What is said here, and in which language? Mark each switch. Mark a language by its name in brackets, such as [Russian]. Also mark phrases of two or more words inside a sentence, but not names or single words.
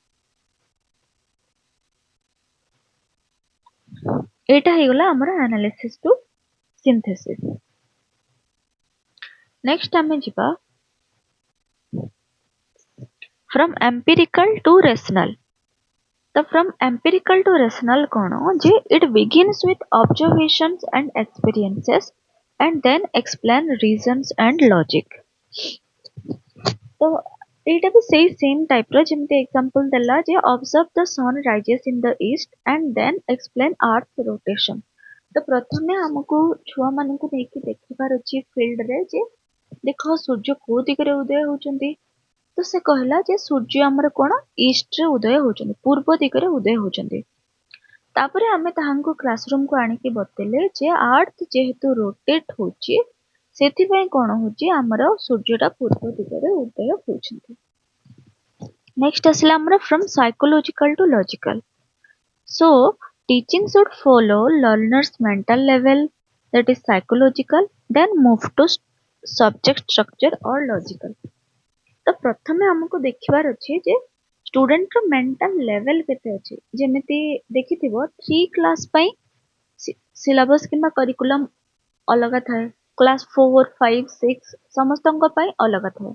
[Odia] ଏଇଟା ହେଇଗଲା ଆମର [English] analysis to synthesis. ନେକ୍ସଟ [Odia] ଆମେ ଯିବା [English] from empirical to rational. ତ from empirical to rational [Odia] କଣ ଯେ [English] it begins with observations and experiences and then explain reasons and logic। तो [Odia] ଏଇଟା ବି ସେଇ [English] same typer [Odia] ଯେମିତି ଏକ୍ସାମ୍ପଲ ଦେଲା ଯେ [English] observe the sun rises in the east and then explain earth rotation। [Odia] ତ ପ୍ରଥମେ ଆମକୁ ଛୁଆମାନଙ୍କୁ ନେଇକି ଦେଖିବାର ଅଛି ଫିଲ୍ଡରେ ଯେ ଦେଖ ସୂର୍ଯ୍ୟ କୋଉ ଦିଗରେ ଉଦୟ ହଉଛନ୍ତି। ତ ସେ କହିଲା ଯେ ସୂର୍ଯ୍ୟ ଆମର କଣ ଇଷ୍ଟରେ ଉଦୟ ହଉଛନ୍ତି ପୂର୍ବ ଦିଗରେ ଉଦୟ ହଉଛନ୍ତି। ତାପରେ ଆମେ ତାହାଙ୍କୁ କ୍ଲାସରୁମକୁ ଆଣିକି ବତେଇଲେ ଯେ ଆର୍ଥ ଯେହେତୁ ରୋଟେଟ୍ ହଉଛି ସେଥିପାଇଁ କଣ ହଉଛି ଆମର ସୂର୍ଯ୍ୟଟା ପୂର୍ବ ଦିଗରେ ଉଦୟ ହଉଛନ୍ତି। [English] ନେକ୍ସଟ [Odia] ଆସିଲା ଆମର [English] from psychological to logical. so teaching should follow learners mental level that is psychological, then move to subject structure or logical. [Odia] ତ ପ୍ରଥମେ ଆମକୁ ଦେଖିବାର ଅଛି ଯେ ଷ୍ଟୁଡେଣ୍ଟର [English] mental level [Odia] କେତେ ଅଛି। ଯେମିତି ଦେଖିଥିବ 3 କ୍ଲାସ୍ ପାଇଁ ସିଲାବସ୍ କିମ୍ବା କରିକୁଲମ୍ ଅଲଗା ଥାଏ, କ୍ଲାସ୍ 4, 5, 6 ସମସ୍ତଙ୍କ ପାଇଁ ଅଲଗା ଥାଏ।